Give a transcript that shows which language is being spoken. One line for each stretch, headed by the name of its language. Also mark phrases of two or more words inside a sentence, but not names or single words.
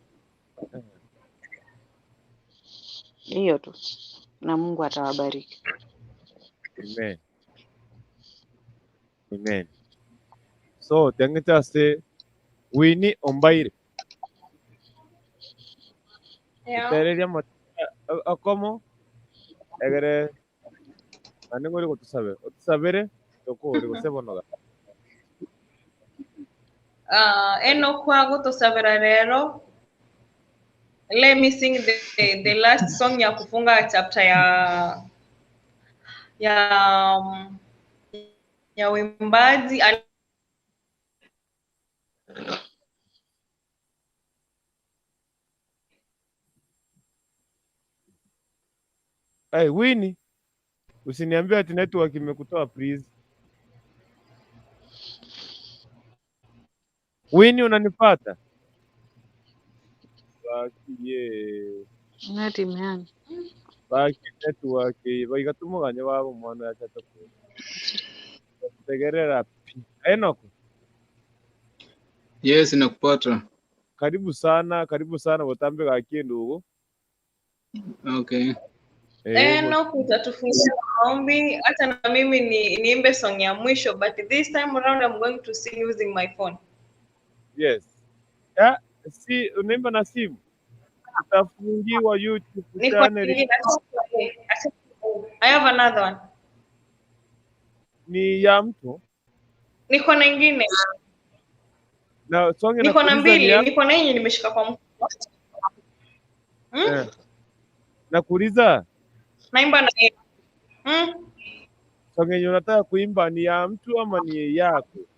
Swahili: Hiyo tu, na Mungu atawabariki. Amen. Amen.
Gusii: So tengeta se wini ombaire. Tereria akomo egere anengori gotusabere tokore gosebonoga. Eno kwa gutosabira rero.
English: Let me sing the last song
Swahili: ya kufunga chapter ya uimbaji.
English: Hey, Winnie.
Swahili: Usiniambie ati network imekutoa please. Winnie unanipata?
Gusii: Bakiye. Ngati mwana. Baki network baigatumuganye babo mwana yachata ku. Tegerera. Enoku.
English: Yes,
Swahili: nakupata. Karibu sana,
Gusii: butambe gakie
Swahili: ndugu.
English: Okay.
Swahili: No, utatufungia maombi. Hata na mimi niimbe song ya mwisho,
English: but this time around I'm going to sing using my phone. Yes.
Swahili: Si unaimba na simu, utafungiwa YouTube channel.
English: I have another one.
Swahili: Ni ya mtu. Niko na ingine. Na song niko na mbili, niko na yenye nimeshika kwa mkono. Nakuuliza. Naimba na Song yenye unataka kuimba ni ya mtu ama ni yako?